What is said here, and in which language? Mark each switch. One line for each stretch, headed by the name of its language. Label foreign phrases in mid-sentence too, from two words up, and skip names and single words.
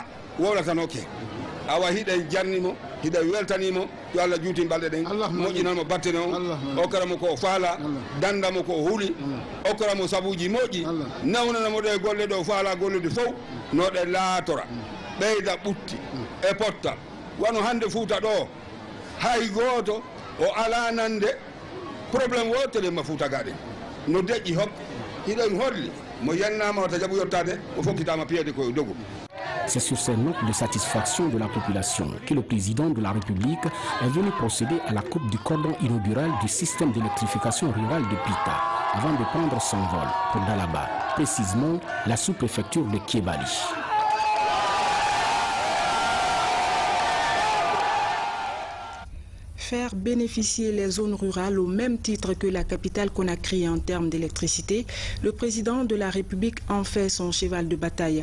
Fula: wowlatanoke awa hiɗen jarnimo hiɗen weltanimo yo Allah juuti balɗe ɗen moƴƴinanmo battene o okkaramo ko faala dandamo ko huuli okkaramo sabuji moƴƴi nawnanamo ɗe golle ɗo faala gollude fof no ɗe laatora ɓeyda ɓutti e potta wano hande Fuuta ɗo hay goto o ala nande probléme wotere ma Fuuta gaɗen no deƴƴi hok hiɗen holli mo yennama wata jaɓu yottade o fokkitama piede koye dogu
French: C'est sur ces notes de satisfaction de la population que le président de la République est venu procéder à la coupe du cordon inaugural du système d'électrification rurale de Pita avant de prendre son vol pour Dalaba, précisément la sous-préfecture de Kébali. Faire bénéficier les zones rurales au même titre que la capitale Conakry en termes d'électricité, le président de la République en fait son cheval de bataille.